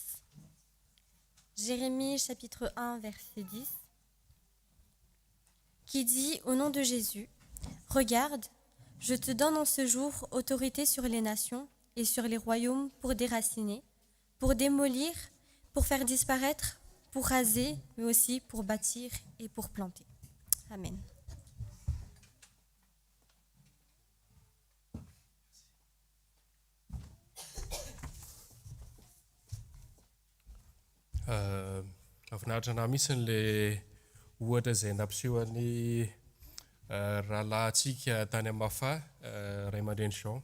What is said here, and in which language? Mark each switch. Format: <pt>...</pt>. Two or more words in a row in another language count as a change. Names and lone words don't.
<fr>Jérémie chapitre 1, verset 10, qui dit au nom de Jésus, « Regarde, je te donne en ce jour autorité sur les nations et sur les royaumes pour déraciner, pour démolir, pour faire disparaître, pour raser, mais aussi pour bâtir et pour planter. » Amen.</fr> <mg>Mahafinaritra anahy mihitsy le ohatra izay nampisehoan'ny rahalahintsika tany amin'ny Mafa, Ray aman-dreny Jean.</mg>